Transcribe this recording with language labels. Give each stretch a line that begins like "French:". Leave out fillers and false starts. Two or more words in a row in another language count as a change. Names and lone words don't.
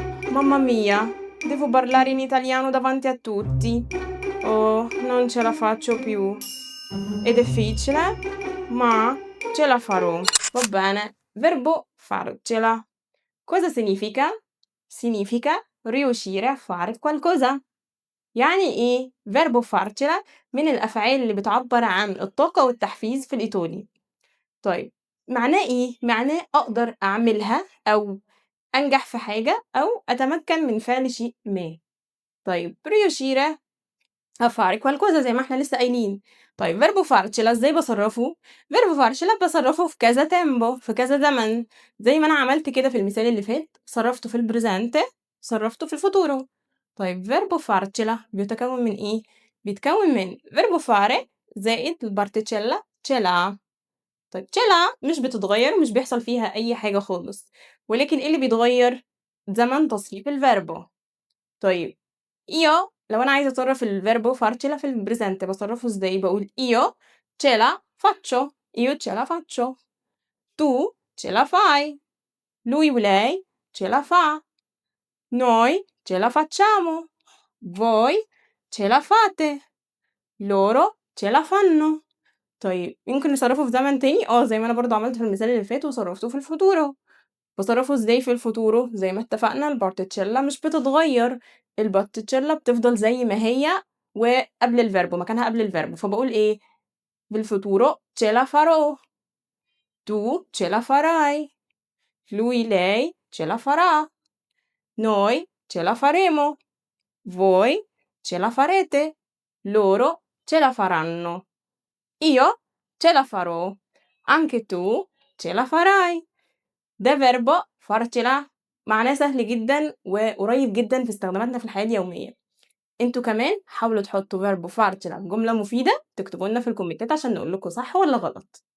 Italian: Mamma mia, devo parlare in italiano davanti a tutti. Oh, non ce la faccio più. È difficile, ma ce la farò. Va bene. Verbo farcela. Cosa significa؟ significa riuscire a fare qualcosa.
Arabic: يعني إيه؟
Italian: verbo farcela
Arabic: من الأفعال اللي بتعبر عن الطاقة والتحفيز في الإيطالي. طيب معناه إيه؟ معناه أقدر أعملها أو أنجح في حاجة أو أتمكن من فعل شيء ما. طيب
Italian: riuscire a fare qualcosa
Arabic: زي ما إحنا لسه قايلين. طيب
Italian: verbo farcela
Arabic: إزاي باصرّفه؟
Italian: verbo farcela
Arabic: باصرّفه في كذا tempo في كذا زمن، زي ما أنا عملت كده في المثال اللي فات، صرّفته في الpresente صرّفته في الfuturo. طيب
Italian: verbo farcela
Arabic: بيتكوّن من إيه؟ بيتكوّن من
Italian: verbo fare
Arabic: زائد الparticella
Italian: ce l'ha.
Arabic: طيب
Italian: ce l'ha
Arabic: مش بتتغيّر ومش بيحصل فيها أي حاجة خالص، ولكن إيه اللي بيتغيّر؟ زمن تصريف الverbo. طيب io لو أنا عايزة أصرّف ال
Italian: verbo farcela
Arabic: في الpresente باصرّفه إزاي؟
Italian: باقول io ce la faccio، io ce la faccio، tu ce la fai، lui ولei ce la fa، noi ce la facciamo، voi ce la fate، loro ce la fanno.
Arabic: طيب يمكن نصرّفه في زمن تاني؟ زي ما أنا برضه عملت في المثال اللي فات وصرّفته في الfuturo. باصرّفه إزاي في الfuturo؟ زي ما اتفقنا الparticella مش بتتغيّر، الparticella بتفضل زي ما هي وقبل الverbo مكانها قبل الverbo، فباقول إيه؟
Italian: بالfuturo ce la farò، tu ce la farai، lui lei ce la farà، noi ce la faremo، voi ce la farete، loro ce la faranno، io ce la farò، anche tu ce la farai.
Arabic: ده
Italian: verbo farcela
Arabic: معناه سهل جدًا وقريب جدًا في استخداماتنا في الحياة اليومية. أنتم كمان حاولوا تحطّوا
Italian: verbo farcela
Arabic: في جملة مفيدة، تكتبوا لنا في الكومنتات عشان نقول لكم صح والّا غلط.